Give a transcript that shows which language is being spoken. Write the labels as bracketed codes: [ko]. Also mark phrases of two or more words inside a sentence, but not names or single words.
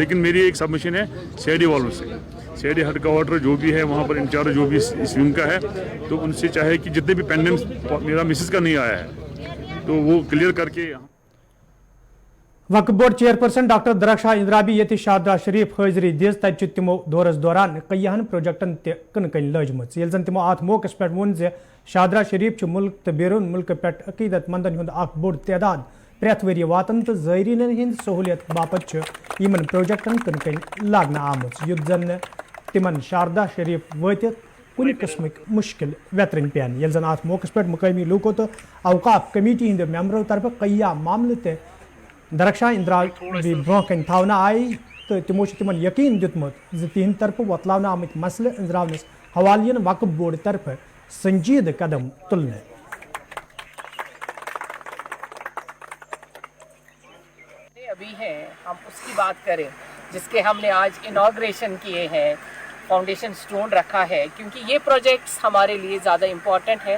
[hi] लेकिन मेरी एक सबमिशन है CID वालों से, CID [en] head quarter [hi] जो भी है वहाँ पर इंचार्ज जो भी इस विंग का है, तो उनसे चाहे कि जितने भी पेंडेंट मेरा मिसेस का नहीं आया है तो वो क्लियर करके। [ks] वक्फ बोर्ड चेयरपर्सन डॉक्टर दरख्शाह इंदिराबी ये शारदा शरीफ हाजिरी दिज तब तमो दौरस दौरान कईहन प्रोजेक्टन तन लजम ये जन तमो अत मौके पे वोन शारदा शरीफ मुल्क तो बैरून मुल्क पे अकीदत मंदन हुंद बोड़ तादाद प्रेथ वरी वातन तो ज़ायरीन हिंद सहूलियत बापत इन प्रोजेक्टन कन लागना आमुत युद्ध जन तिमन शारदा शरीफ वत कुन किस्म मुश्किल वेतरन पेन ये जन अत मौके पे मुकामी लूको तो अवकाफ कमेटी हंद मेम्बरों तरफ कईया मामले ते दरख्शाह इंदिराबी ब्रोह थवना आई, तो तमो तिमन यकीन दितमुत तिहंद तरफ वतलावना आमत मसले अंजरावनस हवालियन वक्फ बोर्ड तरफ संजीद कदम तुलने। [hi] अभी हैं हम उसकी बात करें जिसके हमने आज इनॉग्रेशन किए हैं, [en] foundation stone [hi] रखा है, क्योंकि ये प्रोजेक्ट्स हमारे लिए ज़्यादा इम्पॉर्टेंट है।